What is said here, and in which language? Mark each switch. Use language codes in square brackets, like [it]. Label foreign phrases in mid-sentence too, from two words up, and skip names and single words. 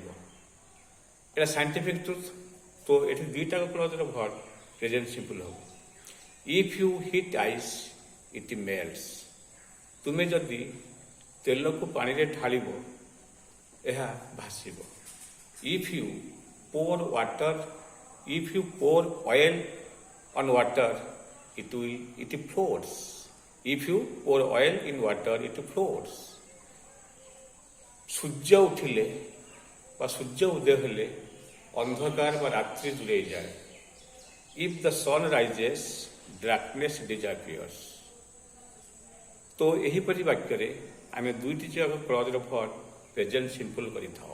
[en] ଏଇଟା scientific truth. [or] ତ ଏଠି ଦୁଇଟା [en] clause's verb present simple [or] ହେବ। [en] if you hit ice it melts. [or] ତୁମେ ଯଦି ତେଲକୁ ପାଣିରେ ଢାଳିବ, ଏହା ଭାସିବ। [en] if you pour water, if you pour oil on water, it floats. If you pour oil in water, it floats. [or] ସୂର୍ଯ୍ୟ ଉଠିଲେ ବା ସୂର୍ଯ୍ୟ ଉଦୟ ହେଲେ ଅନ୍ଧକାର ବା ରାତ୍ରି ଦୂରେଇ ଯାଏ. [en] if the sun rises darkness disappears. [or] ତ ଏହିପରି ବାକ୍ୟରେ ଆମେ ଦୁଇଟି ଯାକ [en] clause's verb present simple [or] କରିଥାଉ.